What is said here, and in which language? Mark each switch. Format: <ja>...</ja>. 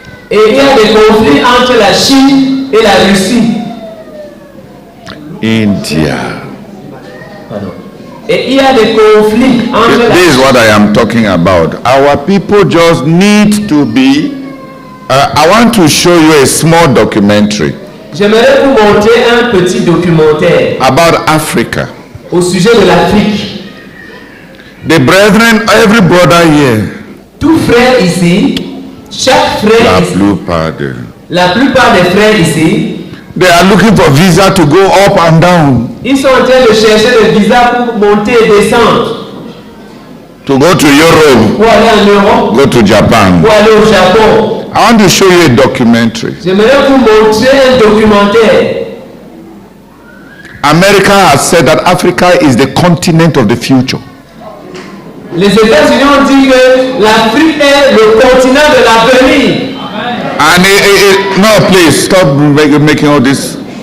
<fr>Et il y a des conflits entre la Chine et la Russie.</fr> <en>India.</en> <fr>Et il y a des conflits entre la</fr> <en>This is what I am talking about. Our people just need to be. I want to show you a small documentary</en> <fr>J'aimerais vous montrer un petit documentaire</fr> <en>about Africa.</en> <fr>au sujet de l'Afrique.</fr> <en>The brethren, every brother here,</en> <fr>Tout frère ici, chaque frère ici, la plupart des frères ici,</fr> <en>they are looking for visa to go up and down,</en> <fr>ils sont en train de chercher le visa pour monter et descendre,</fr> <en>to go to Europe,</en> <fr>pour aller en Europe,</fr> <en>go to Japan.</en> <fr>pour aller au Japon.</fr> <en>I want to show you a documentary.</en> <fr>J'aimerais vous montrer un documentaire.</fr> <en>America has said that Africa is the continent of the future.</en> <fr>Les États-Unis ont dit que l'Afrique est le continent de l'avenir.</fr> <en>And no, please stop making all this.</en>